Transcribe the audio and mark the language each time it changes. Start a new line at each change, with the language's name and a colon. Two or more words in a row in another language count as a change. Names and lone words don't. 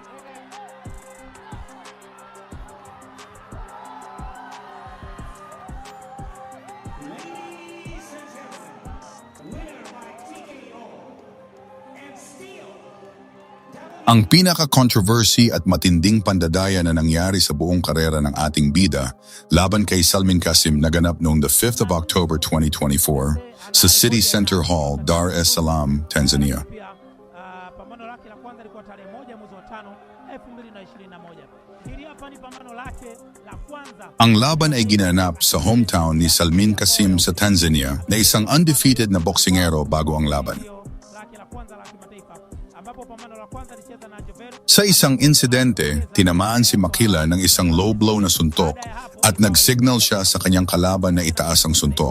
Filipino: Ang pinaka-controversy at matinding pandadaya na nangyari sa buong karera ng ating bida laban kay Salmin Qasim naganap noong
English: the 5th of October 2024
Filipino: sa City Center Hall, Dar es Salaam, Tanzania.
Swahili: Pambano lake la kwanza lilikuwa tarehe 1 mwezi wa 5 2021. Hili hapa ni pambano lake la kwanza.
Filipino: Ang laban ay ginanap sa hometown ni Salmin Qasim sa Tanzania na isang undefeated na boksingero bago ang laban. Sa isang insidente, tinamaan si Maquillan ng isang
English: low blow
Filipino: na suntok at nag-signal siya sa kanyang kalaban na itaas ang suntok.